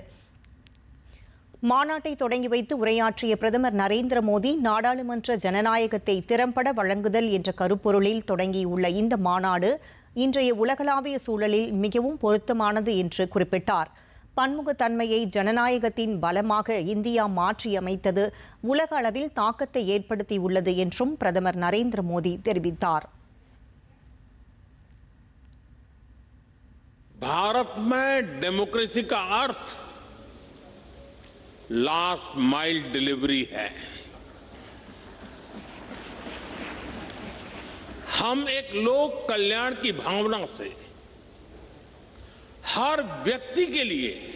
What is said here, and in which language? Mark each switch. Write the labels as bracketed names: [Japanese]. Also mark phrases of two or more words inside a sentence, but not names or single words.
[Tamil] மாநாட்டை தொடங்கி வைத்து உரையாற்றிய பிரதமர் நரேந்திர மோடி, நாடாளுமன்ற ஜனநாயகத்தை திறம்பட வழங்குதல் என்ற கருப்பொருளில் தொடங்கியுள்ள இந்த மாநாடு இன்றைய உலகளாவிய சூழலில் மிகவும் பொருத்தமானது என்று குறிப்பிட்டார். பன்முகத்தன்மையை ஜனநாயகத்தின் பலமாக இந்தியா மாற்றியமைத்தது உலக அளவில் தாக்கத்தை ஏற்படுத்தியுள்ளது என்றும் பிரதமர் நரேந்திர மோடி தெரிவித்தார். [Hindi] भारत में डेमोक्रेसी का अर्थ [English] last mile delivery [Hindi] है. हम एक लोक कल्याण की भावना से हर व्यक्ति के लिए